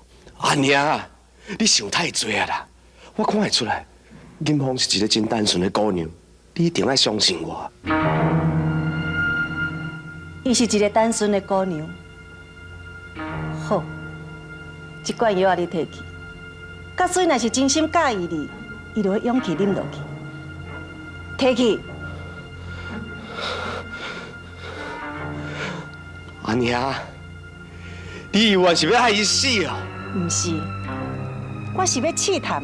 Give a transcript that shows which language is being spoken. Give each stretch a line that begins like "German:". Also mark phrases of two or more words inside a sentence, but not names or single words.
Min Nan Chinese: 阿娘，你想太多啊啦！我看会出来。金凤是一个真单纯的姑娘，你一定要相信我。伊是一个单纯的姑娘。好，这罐药啊，你摕去。假使若是真心介意你，伊就会勇气啉落去。摕去。阿娘，你以为是要害伊死哦？毋是，我是要试探。